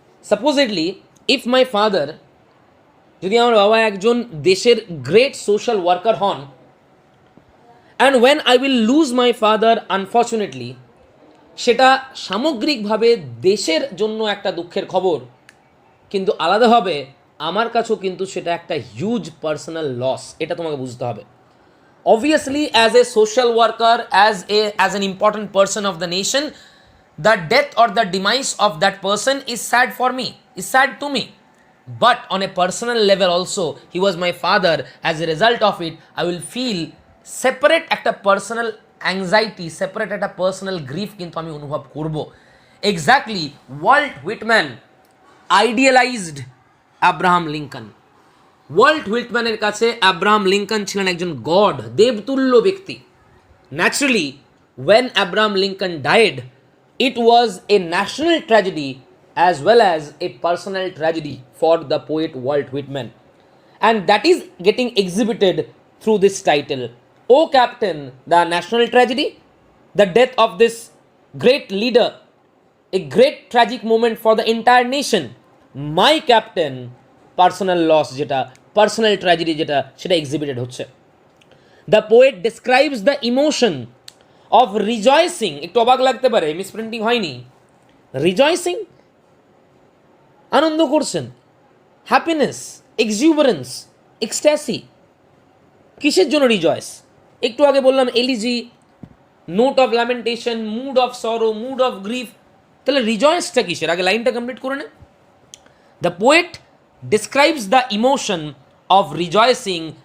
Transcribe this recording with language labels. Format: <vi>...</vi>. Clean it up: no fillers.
<en>supposedly if my father,</en> <bn>যদি আমার বাবা একজন দেশের গ্রেট সোশ্যাল ওয়ার্কার হন,</bn> <en>and when I will lose my father unfortunately,</en> <bn>সেটা সামগ্রিকভাবে দেশের জন্য একটা দুঃখের খবর, কিন্তু আলাদাভাবে আমার কাছেও কিন্তু সেটা একটা হিউজ পার্সোনাল লস, এটা তোমাকে বুঝতে হবে।</bn> <en>Obviously, as a social worker, as an important person of the nation, the death or the demise of that person is sad for me, is sad to me. But on a personal level also, he was my father. As a result of it, I will feel separate একটা personal anxiety, separate একটা personal grief</en> <bn>কিন্তু আমি অনুভব করব।</bn> <en>Exactly, Walt Whitman idealized Abraham Lincoln.</en> <bn>Walt হুইটম্যানের কাছে Abraham Lincoln ছিলেন একজন god, দেবতুল্য ব্যক্তি।</bn> <en>naturally when Abraham Lincoln died, it was a national tragedy as well as a personal tragedy for the poet Walt Whitman, and that is getting exhibited through this title, O Captain, the national tragedy, the death of this great leader, a great tragic moment for the entire nation, my captain, personal loss,</en> <bn>যেটা personal tragedy, যেটা সেটা এক্সিবিটেড হচ্ছে।</bn> <en>The poet describes the emotion of rejoicing.</en> <bn>একটু অবাক লাগতে পারে, মিসপ্রিন্টিং হয়নি, রিজয়েসিং আনন্দ করছেন, হ্যাপিনেস, এক্সিউবারেন্স, এক্সট্যাসি। কিসের জন্য রিজয়েস? একটু আগে বললাম elegy, note of lamentation, mood of sorrow, mood of grief, তাহলে রিজয়েসটা কিসের? আগে লাইনটা কমপ্লিট করে নে।</bn> <en>দ্য পোয়েট describes the emotion of rejoicing</en>